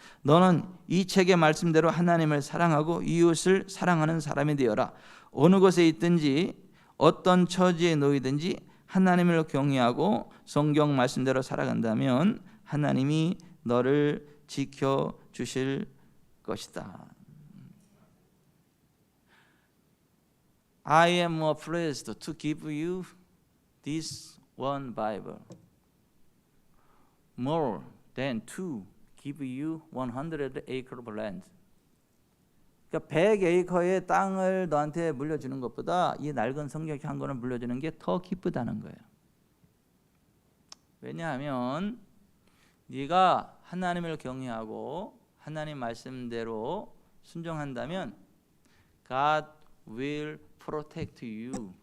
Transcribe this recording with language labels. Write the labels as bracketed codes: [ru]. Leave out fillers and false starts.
[ko] 너는 이 책의 말씀대로 하나님을 사랑하고 이웃을 사랑하는 사람이 되어라. 어느 곳에 있든지 어떤 처지에 놓이든지 하나님을 경외하고 성경 말씀대로 살아간다면 하나님이 너를 지켜주실 것이다. [en] I am pleased to give you this one Bible, more than to give you 100 acre of land. [ko] 그러니까 100에이커의 땅을 너한테 물려주는 것보다 이 낡은 성경 한 권을 물려주는 게 더 기쁘다는 거예요. 왜냐하면 네가 하나님을 경외하고 하나님 말씀대로 순종한다면 [en] God will protect you.